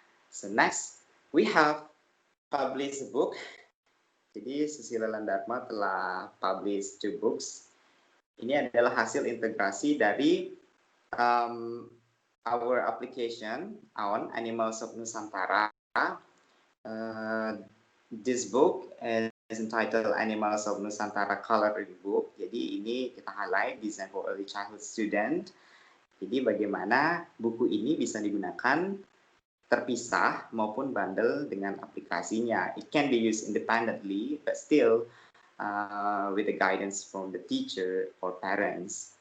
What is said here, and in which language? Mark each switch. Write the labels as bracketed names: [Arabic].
[English] So next we have published a book. [Indonesian] Jadi Susilo Landharma telah [English] publish 2 books. [Indonesian] Ini adalah hasil integrasi dari [English] our application on [Indonesian] Animals of Nusantara. [English] This book is entitled Animals of Nusantara Coloring Book. [Indonesian] Jadi ini kita [English] highlight design for early childhood student. [Indonesian] Jadi bagaimana buku ini bisa digunakan terpisah maupun bundle dengan aplikasinya. [English] It can be used independently, but still with the guidance from the teacher or parents.